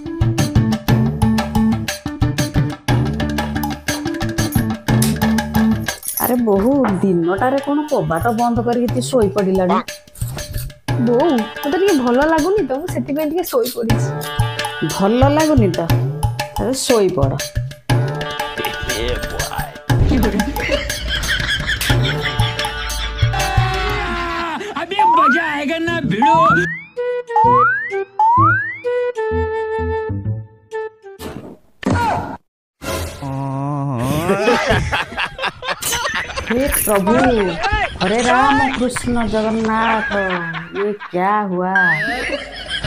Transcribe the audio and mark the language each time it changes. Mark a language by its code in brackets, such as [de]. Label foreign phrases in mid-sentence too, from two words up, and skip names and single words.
[or] ଆରେ ବୋହୁ, ଦିନଟାରେ କଣ କବାଟ ବନ୍ଦ କରିକି ଶୋଇ ପଡିଲାଣି? ବୋଉ, ମତେ ଟିକେ ଭଲ ଲାଗୁନି ତ, ମୁଁ ସେଥିପାଇଁ ଟିକେ ଶୋଇ ପଡିଛି। ଭଲ ଲାଗୁନି ତ? ଆରେ ଶୋଇପଡ଼। [hi] अभी मजा आएगा ना भिड़ो। हे प्रभु, हरे राम कृष्ण जगन्नाथ, ये क्या हुआ?